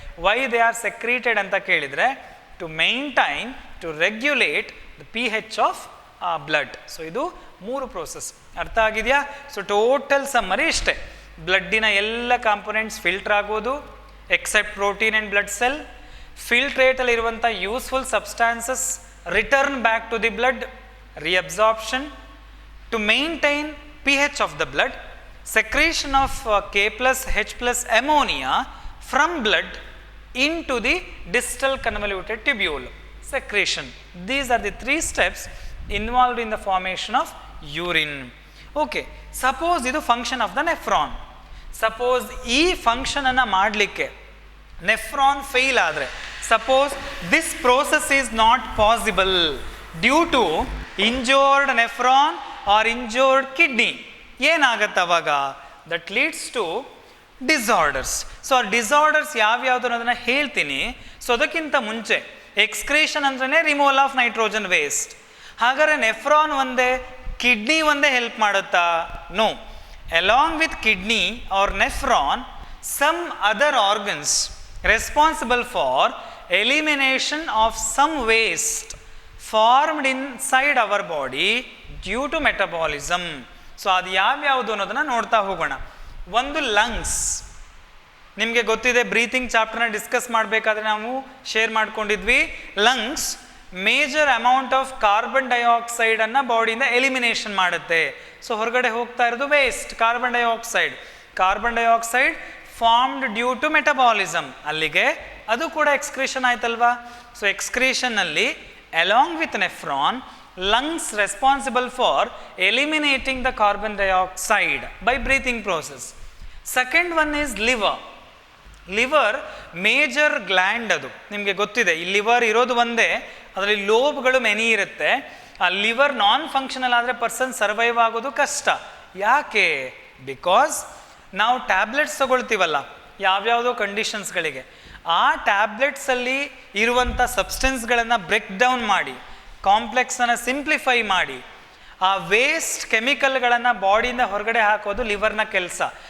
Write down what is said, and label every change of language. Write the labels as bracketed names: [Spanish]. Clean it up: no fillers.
[English] why they are secreted [Kannada] ಅಂತ ಕೇಳಿದರೆ [English] To maintain, to regulate the pH of blood. [Kannada] So ಇದು 3 process. ಅರ್ಥ ಆಗಿದೆಯಾ? ಸೊ ಟೋಟಲ್ ಸಮ್ಮರಿ ಇಷ್ಟೇ. ಬ್ಲಡ್ಡಿನ ಎಲ್ಲ ಕಾಂಪೊನೆಂಟ್ಸ್ ಫಿಲ್ಟರ್ ಆಗೋದು [English] Except protein and blood cell. ಫಿಲ್ಟ್ರೇಟಲ್ಲಿರುವಂಥ useful substances return back to the blood, reabsorption, to maintain pH of the blood, secretion of K plus H plus ammonia from blood into the distal convoluted tubule, secretion. These are the 3 steps involved in the formation of urine. Okay, suppose ಇದು function of the nephron. Suppose ಈ function ಅನ್ನು ಮಾಡಲಿಕ್ಕೆ nephron fail ಆದರೆ, suppose this process is not possible due to injured nephron or injured kidney, [Kannada] ಏನಾಗತ್ತೆ ಅವಾಗ? [English] That leads to disorders. [Kannada] So ಆ disorders ಯಾವ್ಯಾವುದು ಅನ್ನೋದನ್ನ ಹೇಳ್ತೀನಿ. ಸೊ ಅದಕ್ಕಿಂತ ಮುಂಚೆ ಎಕ್ಸ್ಕ್ರೀಷನ್ ಅಂದ್ರೆ [English] Removal of nitrogen waste. [Kannada] ಹಾಗಾದ್ರೆ ನೆಫ್ರಾನ್ ಒಂದೇ, ಕಿಡ್ನಿ ಒಂದೇ ಹೆಲ್ಪ್ ಮಾಡುತ್ತಾ? No. [English] Along with kidney or nephron, some other organs responsible for elimination of some waste formed inside our body due to metabolism. [Kannada] So ಅದು ಯಾವ್ಯಾವುದು ಅನ್ನೋದನ್ನ ನೋಡ್ತಾ ಹೋಗೋಣ. ಒಂದು ಲಂಗ್ಸ್, ನಿಮಗೆ ಗೊತ್ತಿದೆ, ಬ್ರೀತಿಂಗ್ ಚಾಪ್ಟರ್ನ ಡಿಸ್ಕಸ್ ಮಾಡಬೇಕಾದ್ರೆ ನಾವು ಶೇರ್ ಮಾಡ್ಕೊಂಡಿದ್ವಿ. Lungs [English] major amount of carbon dioxide [Kannada] ಅನ್ನ ಬಾಡಿಯಿಂದ ಎಲಿಮಿನೇಷನ್ ಮಾಡುತ್ತೆ. ಸೊ ಹೊರಗಡೆ ಹೋಗ್ತಾ ಇರೋದು waste, carbon dioxide. [English] carbon dioxide formed due to metabolism, [Kannada] ಅಲ್ಲಿಗೆ ಅದು ಕೂಡ ಎಕ್ಸ್ಕ್ರೀಷನ್ ಆಯ್ತಲ್ವಾ. ಸೊ ಎಕ್ಸ್ಕ್ರೀಷನ್ ಅಲ್ಲಿ [English] along with nephron, lungs responsible for eliminating the carbon dioxide by breathing process. Second one is liver. liver major gland, [Kannada] ಅದು ನಿಮಗೆ ಗೊತ್ತಿದೆ. ಈ liver ಇರೋದು ಒಂದೇ, ಅದರಲ್ಲಿ ಲೋಬ್ಗಳು ಮೆನಿ ಇರುತ್ತೆ. ಆ ಲಿವರ್ ನಾನ್ ಫಂಕ್ಷನಲ್ ಆದರೆ ಪರ್ಸನ್ ಸರ್ವೈವ್ ಆಗೋದು ಕಷ್ಟ. ಯಾಕೆ? ಬಿಕಾಸ್ ನಾವು ಟ್ಯಾಬ್ಲೆಟ್ಸ್ ತಗೊಳ್ತೀವಲ್ಲ ಯಾವ್ಯಾವುದೋ ಕಂಡೀಷನ್ಸ್ಗಳಿಗೆ, ಆ ಟ್ಯಾಬ್ಲೆಟ್ಸಲ್ಲಿ ಇರುವಂಥ ಸಬ್ಸ್ಟೆನ್ಸ್ಗಳನ್ನು ಬ್ರೇಕ್ ಡೌನ್ ಮಾಡಿ, ಕಾಂಪ್ಲೆಕ್ಸನ್ನು ಸಿಂಪ್ಲಿಫೈ ಮಾಡಿ, ಆ ವೇಸ್ಟ್ ಕೆಮಿಕಲ್ಗಳನ್ನು ಬಾಡಿಯಿಂದ ಹೊರಗಡೆ ಹಾಕೋದು ಲಿವರ್ನ ಕೆಲಸ.